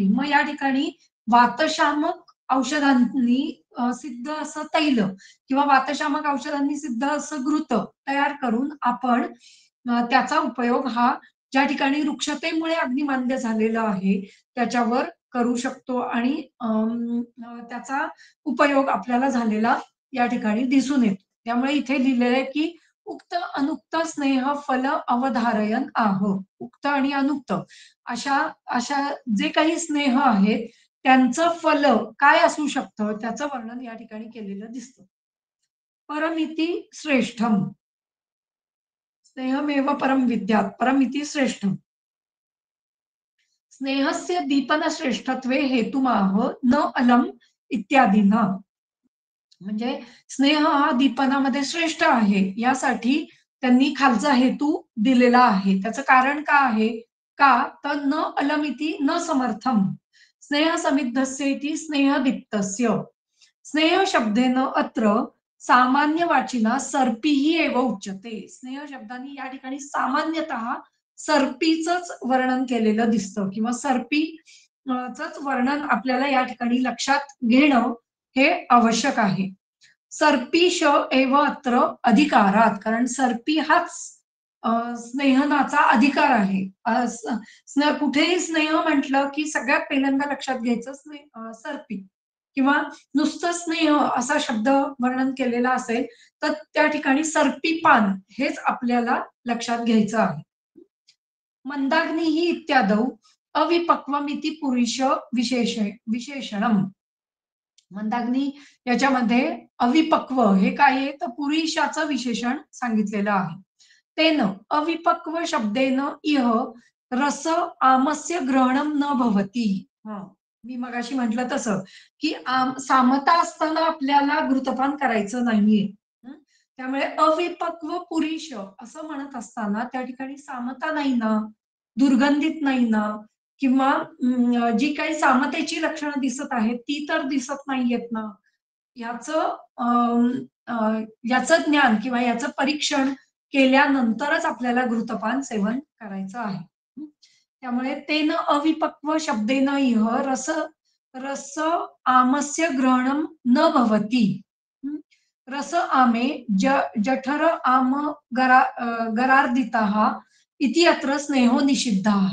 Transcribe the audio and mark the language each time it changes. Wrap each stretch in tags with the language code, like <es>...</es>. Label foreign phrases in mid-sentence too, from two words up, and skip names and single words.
<mr>मग या ठिकाणी वातशामक औषधांनी सिद्ध असं तैल किंवा वातशामक औषधांनी सिद्ध असं घृत तयार करून आपण त्याचा उपयोग हा ज्या ठिकाणी वृक्षतेमुळे अग्निमांद्य झालेलं आहे, त्याच्यावर करू शकतो आणि त्याचा उपयोग आपल्याला झालेला या ठिकाणी दिसून येतो. त्यामुळे इथे लिहिलेलं आहे, की</mr> <sa>उक्त अनुक्त स्नेह फल अवधारयन आह.</sa> <mr>उक्त आणि अनुक्त अशा अशा जे काही स्नेह आहेत, त्यांचं फल काय असू शकतं, त्याचं वर्णन या ठिकाणी केलेलं दिसतं.</mr> <sa>परमिती श्रेष्ठम. स्नेहमेव परम विद्यात्. परमिती श्रेष्ठम. स्नेहस्य दीपनश्रेष्ठत्वे हेतुमाह न अलम इत्यादींना.</sa> <mr>म्हणजे स्नेह हा दीपनामध्ये श्रेष्ठ आहे यासाठी त्यांनी खालचा हेतू दिलेला आहे. त्याचं कारण का आहे? का तर</mr> <sa>न अलमिति न समर्थम स्नेह समिद्धस्येति स्नेहदीप्तस्य स्नेह शब्देन अत्र सामान्य वाचिना सर्पीही एव उच्यते.</sa> <mr>स्नेह शब्दाने या ठिकाणी सामान्यतः सर्पीचंच वर्णन केलेलं दिसतं किंवा सर्पी चंच वर्णन आपल्याला या ठिकाणी लक्षात घेणं हे आवश्यक आहे.</mr> <sa>सर्पीश एव अत्र अधिकारात</sa> <mr>कारण सर्पी हाच स्नेहनाचा अधिकार आहे. कुठेही स्नेह म्हटलं की सगळ्यात पहिल्यांदा लक्षात घ्यायचं सर्पी किंवा नुसतं स्नेह असा शब्द वर्णन केलेला असेल तर त्या ठिकाणी सर्पी पान हेच आपल्याला लक्षात घ्यायचं आहे.</mr> <sa>मंदाग्नी इत्यादौ अविपक्वमिति पुरुष विशेषणम</sa> <mr>मंदाग्नी याच्यामध्ये अविपक्व हे काय आहे तर पुरुषाचं विशेषण सांगितलेलं आहे.</mr> <sa>तेन अविपक्व शब्देन इह रस आमस्य ग्रहणम न भवती.</sa> <mr>मी मगाशी म्हटलं तसं की सामता असताना आपल्याला घृतपान करायचं नाहीये. त्यामुळे अविपक्व पुरुष असं म्हणत असताना त्या ठिकाणी सामता नाही ना, दुर्गंधित नाही ना किंवा जी काही सामतेची लक्षणं दिसत आहेत ती तर दिसत नाहीयेत ना. याचं याचं ज्ञान किंवा याचं परीक्षण केल्यानंतरच आपल्याला घृतपान सेवन करायचं आहे.</mr> <sa>त्यामुळे तेन अविपक्व शब्देन इह रस रस आमस्य ग्रहणम न भवती. रस आमे जठर आम गरार्दिताः इति अत्र स्नेहो निषिद्धाः.</sa>